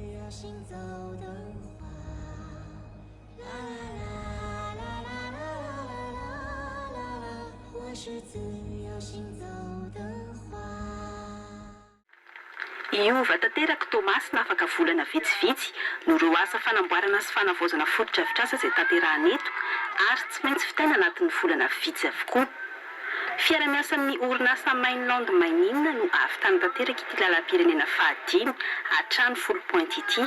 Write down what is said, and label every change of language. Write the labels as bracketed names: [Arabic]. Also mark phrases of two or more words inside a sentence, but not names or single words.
[Chinese] 行走的花，啦啦啦啦啦啦啦啦啦，我是自由行走的花。 [Malagasy] Iova tanteraka Tomasina afaka volana vitsivitsy no ireo asa fanamboarana sy fanavaozana fotodrafitrasa izay tanterahana eto ary tsy maintsy fitaina anatin'ny volana vitsy avokoa. Fiara-miasan'ny orinasa Mainland Mainina no ahavitana tanteraka ity lalam-pirenena fahadimy hatrany 10 pointy ity.